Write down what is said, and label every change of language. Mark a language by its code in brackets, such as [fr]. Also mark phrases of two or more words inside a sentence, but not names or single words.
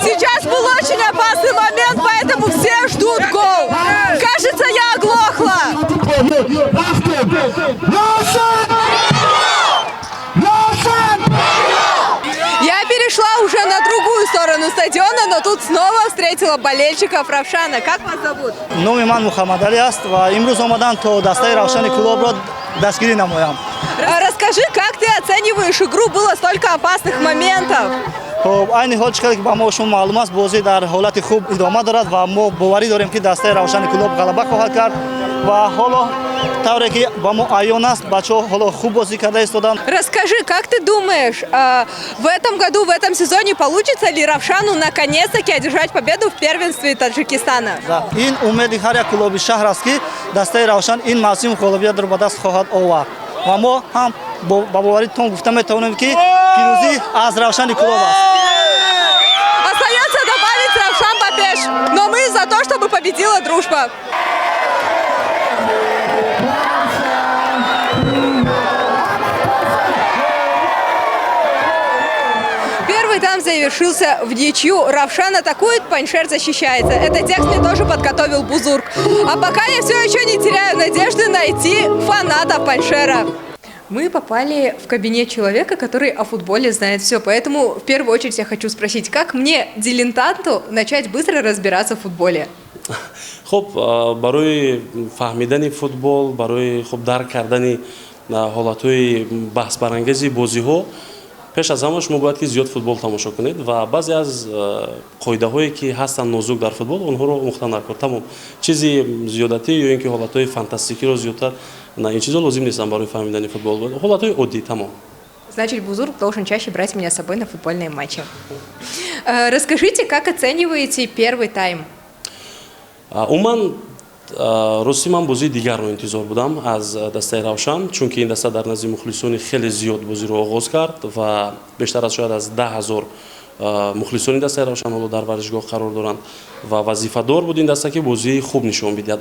[ru] Сейчас был очень опасный момент, поэтому все ждут гол. Кажется, я оглохла. Я перешла уже на другую сторону стадиона, но тут снова встретила болельщиков Равшана. Как вас зовут? [tg] номи ман Мухаммад Али аст ва имрӯз омадам то дастаи Равшани клубро дастгирӣ намоям. [ru] Расскажи, как ты оцениваешь игру? Было столько опасных моментов. [tg] хоб айни ҳол чӣ ки ба мо шумо маълум аст бозӣ дар ҳолати хуб идома дорад ва мо боварӣ дорем ки дастаи Равшани клуб галаба хоҳад кард ва ҳоло тавре ки ба мо аён аст бачаҳо ҳоло хуб бозӣ карда истодан. [ru] Расскажи, как ты думаешь, в этом году, в этом сезоне получится ли Равшану наконец-таки одержать победу в первенстве Таджикистана? [tg] ин умеди ҳар як клуби шаҳр аст ки дастаи Равшан ин мавсим ғолибиятро ба даст хоҳад овард ва мо ҳам ба боваритон гуфта метавонем ки пирӯзӣ аз Равшани клуб аст. [ru] Остается добавить Равшан Бапеш, но мы за то, чтобы победила дружба. Первый тайм завершился в ничью. Равшан атакует, Паньшер защищается. Этот текст мне тоже подготовил Бузурк. А пока я все еще не теряю надежды найти фанатов Паньшера. Мы попали в кабинет человека, который о футболе знает все. Поэтому в первую очередь я хочу спросить, как мне, дилетанту, начать быстро разбираться в футболе? [tg] хуб барои фаҳмидани футбол, барои хуб дарк кардани ҳолатҳои баҳсбарангези бозиҳо пеш аз ҳама шумо бояд ки зиёд футбол тамошо кунед ва баъзе аз қоидаҳое ки ҳастанд нозук дар футбол онҳоро омӯхта накунед. Тамом чизи зиёдатӣ ё ин ки ҳолатҳои фантастикиро зиёдтар на ин чизо лозим нестанд барои фаҳмидани футбол. Ҳолатҳои оддӣ тамом. [ru] Значит, Бузурк должен чаще брать меня с собой на футбольные матчи. Расскажите, как оцениваете первый тайм? [tg] умуман рости ман бозии дигарро интизор будам аз дастаи Равшан, чунки ин даста дар назди мухлисони хеле зиёд бозиро оғоз кард ва бештар аз шояд аз 10 000 мухлисони дастаи Равшан ҳоло дар варзишгоҳ қарор доранд ва вазифадор буд ин даста ки бозии хуб нишон бидиҳад.